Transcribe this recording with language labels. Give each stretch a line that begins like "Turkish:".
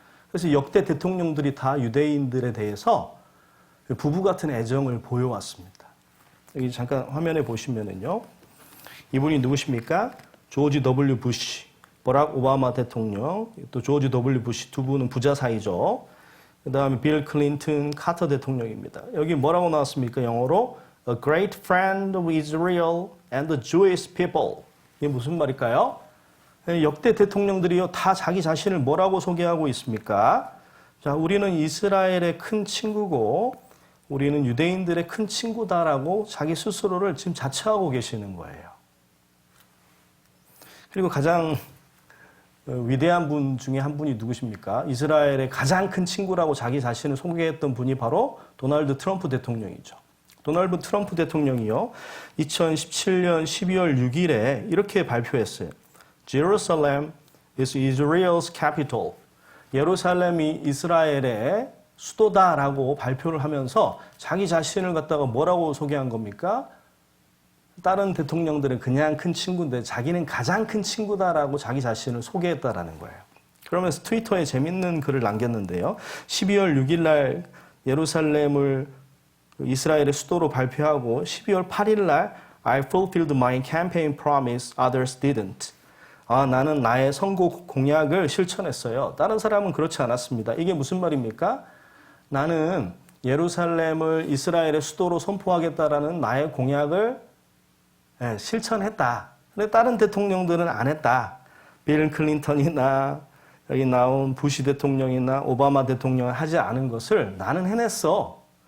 Korean: 그래서 역대 대통령들이 다 유대인들에 대해서 부부 같은 애정을 보여왔습니다. 여기 잠깐 화면에 보시면은요. 이분이 누구십니까? 조지 W. 부시, 버락 오바마 대통령, 또 조지 W. 부시 두 분은 부자 사이죠. 그 다음에 빌 클린턴, 카터 대통령입니다. 여기 뭐라고 나왔습니까? 영어로
English: A great friend of Israel and the Jewish people.
Korean: 이게 무슨 말일까요? 역대 대통령들이요 다 자기 자신을 뭐라고 소개하고 있습니까? 자, 우리는 이스라엘의 큰 친구고 우리는 유대인들의 큰 친구다라고 자기 스스로를 지금 자처하고 계시는 거예요. 그리고 가장 위대한 분 중에 한 분이 누구십니까? 이스라엘의 가장 큰 친구라고 자기 자신을 소개했던 분이 바로 도널드 트럼프 대통령이죠. 도널드 트럼프 대통령이요 2017년 12월 6일에 이렇게 발표했어요.
English: Jerusalem is Israel's capital.
Korean: 예루살렘이 이스라엘의 수도다라고 발표를 하면서 자기 자신을 갖다가 뭐라고 소개한 겁니까? 다른 대통령들은 그냥 큰 친구인데 자기는 가장 큰 친구다라고 자기 자신을 소개했다라는 거예요. 그러면서 트위터에 재밌는 글을 남겼는데요. 12월 6일 날 예루살렘을 이스라엘의 수도로 발표하고 12월 8일 날
English: I fulfilled my campaign promise, others didn't.
Korean: 나는 나의 선거 공약을 실천했어요. 다른 사람은 그렇지 않았습니다. 이게 무슨 말입니까? 나는 예루살렘을 이스라엘의 수도로 선포하겠다라는 나의 공약을 실천했다. 근데 다른 대통령들은 안 했다. 빌 클린턴이나 여기 나온 부시 대통령이나 오바마 대통령은 하지 않은 것을 나는 해냈어.